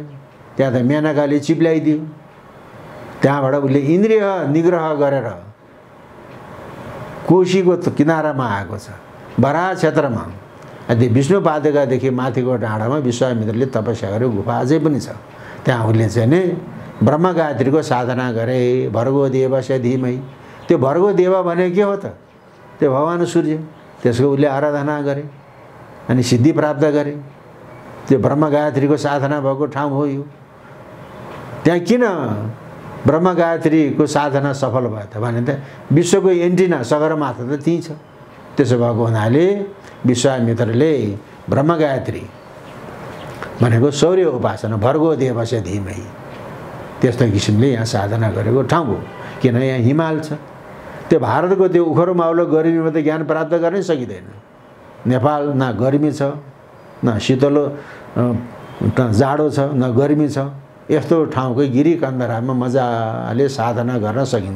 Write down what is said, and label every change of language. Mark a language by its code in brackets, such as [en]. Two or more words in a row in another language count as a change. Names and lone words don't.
[ne] त्यहाँ त मेनकाले चिप्ल्याइदियो। त्यहाँबाट उसले इन्द्रिय निग्रह गरेर कोशीको किनारामा आएको छ, बराह क्षेत्रमा। अनि विष्णुपादुकादेखि माथिको डाँडामा विश्वामित्रले तपस्या गरेको गुफा अझै पनि छ। त्यहाँ उसले चाहिँ नि ब्रह्म गायत्रीको साधना गरे। [sa] भर्गो देवस्य धीमहि। [ne] त्यो भर्गो देव भने के हो त? त्यो भगवान सूर्य। त्यसको उसले आराधना गरे अनि सिद्धि प्राप्त गरे। त्यो ब्रह्म गायत्रीको साधना भएको ठाउँ हो यो। त्यहाँ किन ब्रह्म गायत्रीको साधना सफल भयो त भने त विश्वको एन्टिना सगरमाथा त त्यहीँ छ। त्यसो भएको हुनाले विश्वामित्रले ब्रह्म गायत्री भनेको सौर्य उपासना, [sa] भर्गो देवस्य धीमहि, [ne] त्यस्तो किसिमले यहाँ साधना गरेको ठाउँ हो। किन यहाँ हिमाल छ। त्यो भारतको त्यो उखरो माउलो गर्मीमा त ज्ञान प्राप्त गर्नै सकिँदैन। नेपाल न गर्मी छ, न शीतलो जाडो छ, न गर्मी छ। यस्तो ठाउँकै गिरी कन्दरामा मजाले साधना गर्न सकिन्छ।